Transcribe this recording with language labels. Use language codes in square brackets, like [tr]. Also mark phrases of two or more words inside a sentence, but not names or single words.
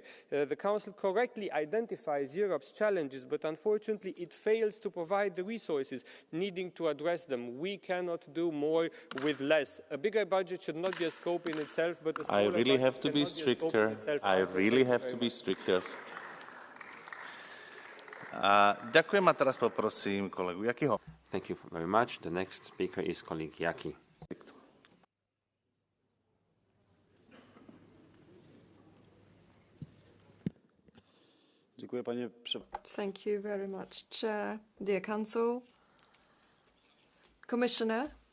[en] The Council correctly identifies Europe's challenges, but unfortunately it fails to provide the resources needing to address them. We cannot do more with less. A bigger budget should not be a scope in itself, but a smaller budget I have to be stricter. I really have to be stricter. [sk] Ďakujem a teraz poprosím kolegu Jakiho. [en] Thank you very much. The next speaker is colleague Jaki. Thank you very much, Chair, dear Council, Commissioner.